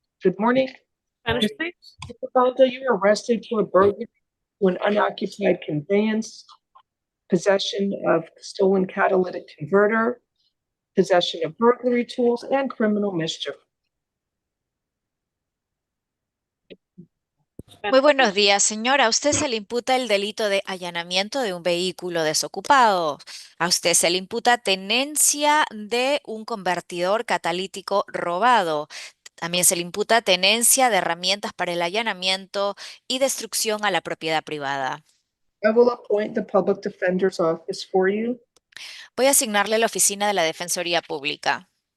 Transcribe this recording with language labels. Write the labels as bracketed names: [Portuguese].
[English] Good morning. Spanish, please. Mr. Baldo, you were arrested for burglary to an unoccupied conveyance, possession of stolen catalytic converter, possession of burglary tools, and criminal mischief. [Spanish] Muy buenos días, señora. A usted se le imputa el delito de allanamiento de un vehículo desocupado. A usted se le imputa tenencia de un convertidor catalítico robado. También se le imputa tenencia de herramientas para el allanamiento y destrucción a la propiedad privada. [English] I will appoint the public defender's office for you. [Spanish] Voy a asignarle la oficina de la Defensoría Pública.